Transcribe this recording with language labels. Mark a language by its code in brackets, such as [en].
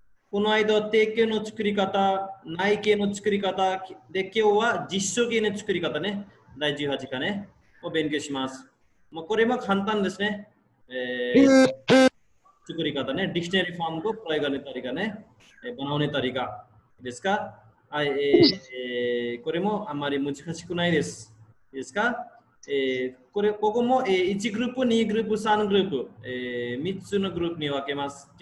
[ja] この間、定型の作り方、内形の作り方で、今日は実証系の作り方ね。第18課ね。を勉強します。もうこれも簡単ですね。作り方ね。 [ne] ディクショナリーフォームको प्रयोग गर्ने तरिकाね。 बनाउने तरिका [ja] ですか。はい、これもあまり難しくないです。いいですか。ここも、1グループ、2グループ、3グループ、3つのグループに分けます。